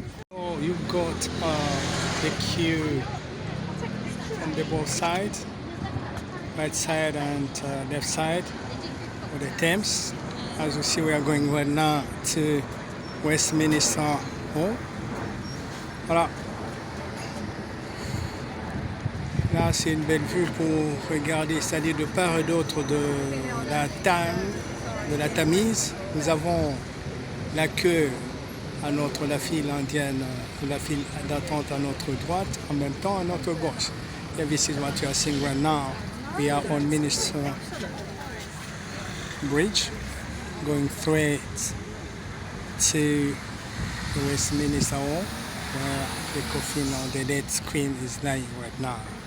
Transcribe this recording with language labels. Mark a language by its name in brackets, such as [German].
[English] So you've got the queue on the both sides, right side and left side for the Thames. As you see, we are going right now to Westminster Hall. [French] Voilà. Là, c'est une belle vue pour regarder, c'est-à-dire de part et d'autre de la Tamise. Nous avons la queue à la file indienne, la file d'attente à notre droite, en même temps à notre gauche. [English] And this is what you are seeing right now. We are on Minister Bridge, going straight to the Westminster Hall, where the coffin or the dead queen is lying right now.